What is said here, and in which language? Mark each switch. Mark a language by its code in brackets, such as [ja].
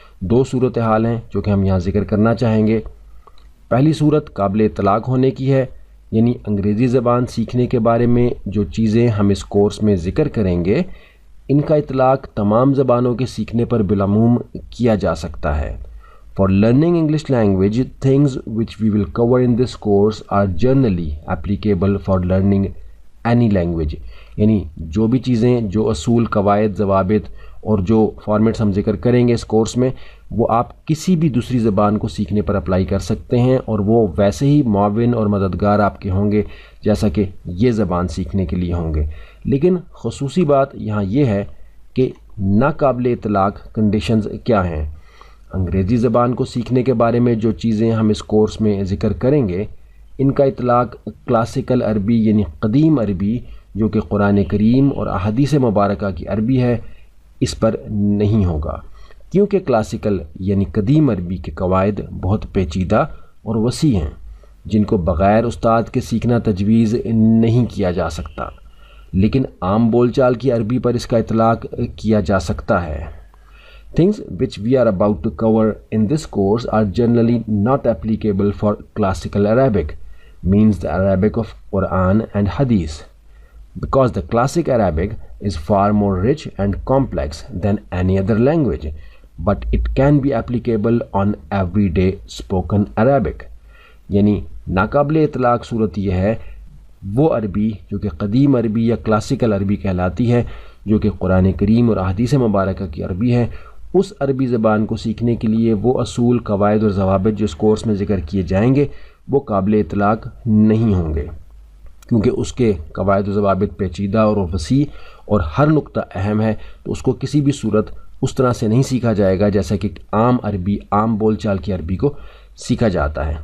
[ur] دو صورتحال ہیں جو کہ ہم یہاں ذکر کرنا چاہیں گے. پہلی صورت قابل اطلاق ہونے کی ہے، یعنی انگریزی زبان سیکھنے کے بارے میں جو چیزیں ہم اس کورس میں ذکر کریں گے ان کا اطلاق تمام زبانوں کے سیکھنے پر بالعموم کیا جا سکتا ہے. [en] For learning English language, things which we will cover in this course are generally applicable for learning any language. [ur] یعنی جو بھی چیزیں، جو اصول، قواعد، ضوابط اور جو فارمیٹس ہم ذکر کریں گے اس کورس میں، وہ آپ کسی بھی دوسری زبان کو سیکھنے پر اپلائی کر سکتے ہیں، اور وہ ویسے ہی معاون اور مددگار آپ کے ہوں گے جیسا کہ یہ زبان سیکھنے کے لیے ہوں گے. لیکن خصوصی بات یہاں یہ ہے کہ ناقابل اطلاق کنڈیشنز کیا ہیں. انگریزی زبان کو سیکھنے کے بارے میں جو چیزیں ہم اس کورس میں ذکر کریں گے ان کا اطلاق کلاسیکل عربی یعنی قدیم عربی جو کہ قرآن کریم اور احادیث مبارکہ کی عربی ہے اس پر نہیں ہوگا، کیونکہ کلاسیکل یعنی قدیم عربی کے قواعد بہت پیچیدہ اور وسیع ہیں جن کو بغیر استاد کے سیکھنا تجویز نہیں کیا جا سکتا. لیکن عام بول چال کی عربی پر اس کا اطلاق کیا جا سکتا ہے. [en] Things which we are about to cover in this course are generally not applicable for classical Arabic, means the Arabic of Quran and Hadith, because the classic Arabic is far more rich and complex than any other language, but it can be applicable on everyday spoken Arabic. [ur] یعنی ناقابل اطلاق صورت یہ ہے وہ عربی جو کہ قدیم عربی یا کلاسیکل عربی کہلاتی ہے، جو کہ قرآن کریم اور احادیث مبارکہ کی عربی ہے، اس عربی زبان کو سیکھنے کے لیے وہ اصول، قواعد اور ضوابط جو اس کورس میں ذکر کیے جائیں گے وہ قابل اطلاق نہیں ہوں گے، کیونکہ اس کے قواعد و ضوابط پیچیدہ اور وسیع اور ہر نقطہ اہم ہے، تو اس کو کسی بھی صورت اس طرح سے نہیں سیکھا جائے گا جیسا کہ عام عربی، عام بول چال کی عربی کو سیکھا جاتا ہے.